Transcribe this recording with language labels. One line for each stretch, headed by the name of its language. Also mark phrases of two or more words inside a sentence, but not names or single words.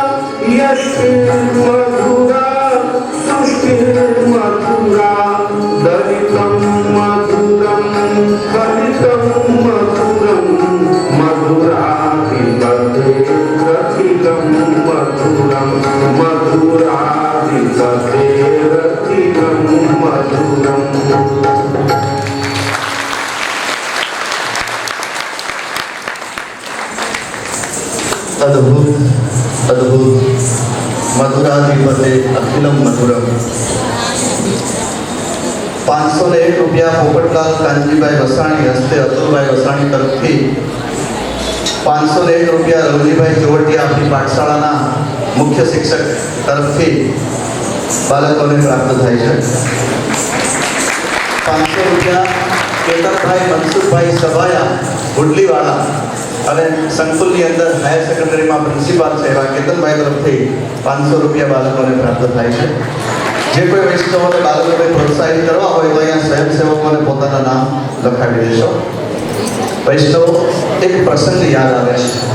Sanskrit: यशोमधुरा सुष्टिर्मधुरा दलितं मधुरं फलितं मधुरं मधुराधिपतेरखिलं मधुरं मधुराधिपतेरखिलं मधुरम् अद्भुत अद्भुत मधुराधिपते अखिलम मधुरम
Gujarati: 501 રૂપિયા પોપટલાલ કાનજીભાઈ વસાણી હસ્તે અતુલભાઈ વસાણી તરફથી 501 રૂપિયા રવજીભાઈ જોવટિયા આપણી પાઠશાળાના મુખ્ય શિક્ષક તરફથી બાળકોને પ્રાપ્ત થાય છે 500 રૂપિયા કેતનભાઈ મનસુખભાઈ સભાયા ગુડલીવાળા અને સંકુલની અંદર હાયર સેકન્ડરીમાં પ્રિન્સિપાલ છે એવા કેતનભાઈ તરફથી 500 રૂપિયા બાળકોને પ્રાપ્ત થાય છે જે કોઈ વૈષ્ણવોને બાળકોને પ્રોત્સાહિત કરવા હોય તો અહીંયા સ્વયંસેવકોને પોતાના નામ લખાવી દેશો વૈષ્ણવો એક પ્રસંગ યાદ આવે છે